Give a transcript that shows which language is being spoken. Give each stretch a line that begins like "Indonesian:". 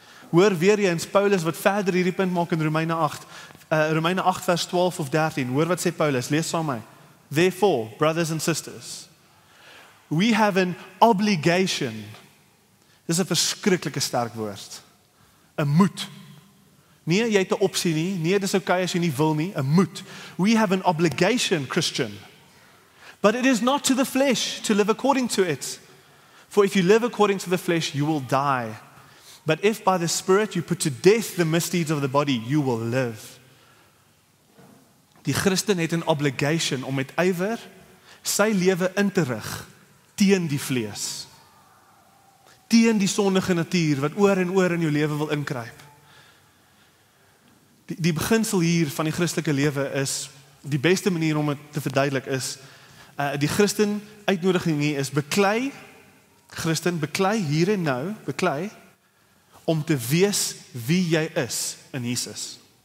Afrikaans: Hoor weer eens Paulus wat verder hierdie punt maak in Romeine 8. Romeine 8 vers 12 of 13. Hoor wat sê Paulus, lees saam met my.
English: Therefore, brothers and sisters, we have an obligation.
Afrikaans: Dis 'n verskriklike sterk woord. 'n moed. Nee, jy het 'n opsie nie. Nee, dis okay as jy nie wil nie. 'n Moet.
English: We have an obligation, Christian. But it is not to the flesh to live according to it. For if you live according to the flesh, you will die. But if by the Spirit you put to death the misdeeds of the body, you will live.
Afrikaans: Die Christen het 'n obligation om met ywer sy lewe in te rig teen die vlees. Teen die sondige natuur wat oor en oor in jou lewe wil inkruip. Die beginsel hier van die Christelike lewe is, die beste manier om dit te verduidelik is, die Christen uitnodiging hier is, beklei, Christen, beklei hier en nou, beklei, om te wees wie jy is in Jesus.